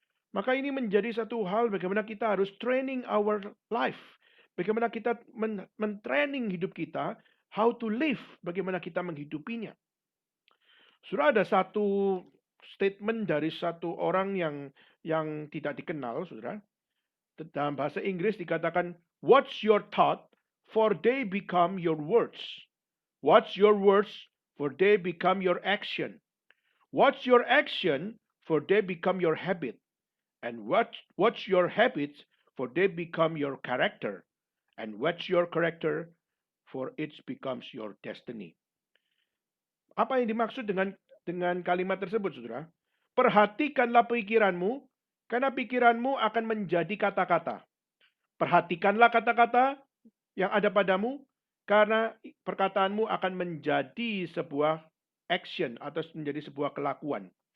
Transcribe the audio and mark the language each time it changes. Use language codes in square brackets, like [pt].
[id] Maka ini menjadi satu hal bagaimana kita harus [en] training our life. [id] Bagaimana kita men-training hidup kita, [en] how to live, [id] bagaimana kita menghidupinya. Sudah ada satu statement dari satu orang yang tidak dikenal, saudara. Dalam bahasa Inggris dikatakan, [en] watch your thought, for they become your words. Watch your words, for they become your action. Watch your action, for they become your habit. And watch your habits, for they become your character. And watch your character, for it becomes your destiny. [id] Apa yang dimaksud dengan kalimat tersebut, saudara? Perhatikanlah pikiranmu, karena pikiranmu akan menjadi kata-kata. Perhatikanlah kata-kata yang ada padamu, karena perkataanmu akan menjadi sebuah action atau menjadi sebuah kelakuan.